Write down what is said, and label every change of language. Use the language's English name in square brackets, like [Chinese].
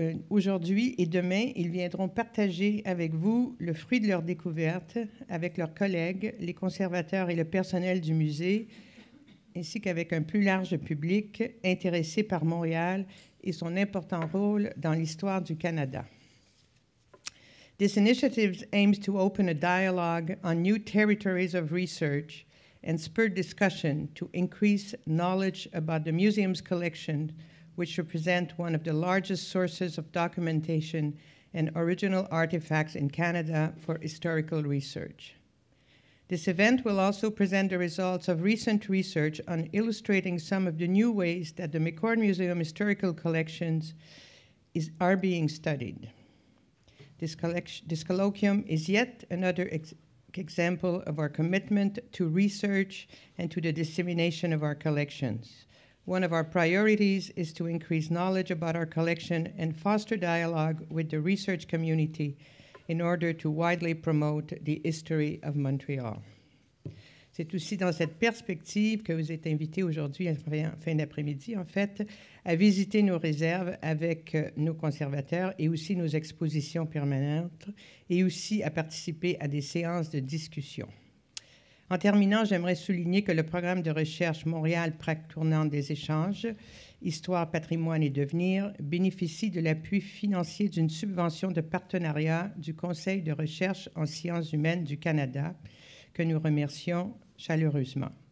[French] Aujourd'hui et demain, ils viendront partager avec vous le fruit de leur découverte avec leurs collègues, les conservateurs et le personnel du musée, ainsi qu'avec un plus large public intéressé par Montréal et son important rôle dans l'histoire du Canada. [English] This initiative aims to open a dialogue on new territories of research and spur discussion to increase knowledge about the museum's collection, which represent one of the largest sources of documentation and original artifacts in Canada for historical research. This event will also present the results of recent research on illustrating some of the new ways that the McCord Museum historical collections are being studied. This colloquium is yet another example of our commitment to research and to the dissemination of our collections. One of our priorities is to increase knowledge about our collection and foster dialogue with the research community in order to widely promote the history of Montreal. [French] C'est aussi dans cette perspective que vous êtes invités aujourd'hui, en fin d'après-midi, en fait, à visiter nos réserves avec nos conservateurs et aussi nos expositions permanentes et aussi à participer à des séances de discussion. En terminant, j'aimerais souligner que le programme de recherche Montréal, plaque tournante des échanges, Histoire, patrimoine et devenir bénéficie de l'appui financier d'une subvention de partenariat du Conseil de recherche en sciences humaines du Canada, que nous remercions chaleureusement.